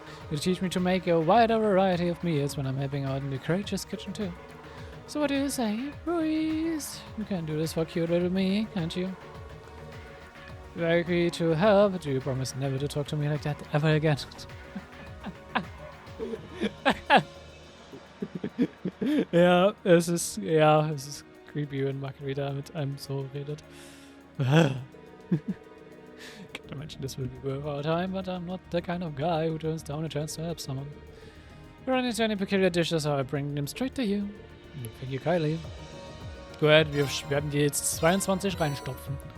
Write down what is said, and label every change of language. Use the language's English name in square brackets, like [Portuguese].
[English] You teach me to make a wider variety of meals when I'm helping out in the courageous kitchen too. So what do you say, Ruiz? You can do this for cute little me, can't you? You agree to help, but do you promise never to talk to me like that ever again? [German] Ja, es ist creepy, wenn Margarita mit einem so redet. [English] Can't imagine this will be worth our time, but I'm not the kind of guy who turns down a chance to help someone. If you run into any peculiar dishes, I bring them straight to you. Thank you, Kylie. Go ahead, [German] wir werden die jetzt 22 reinstopfen.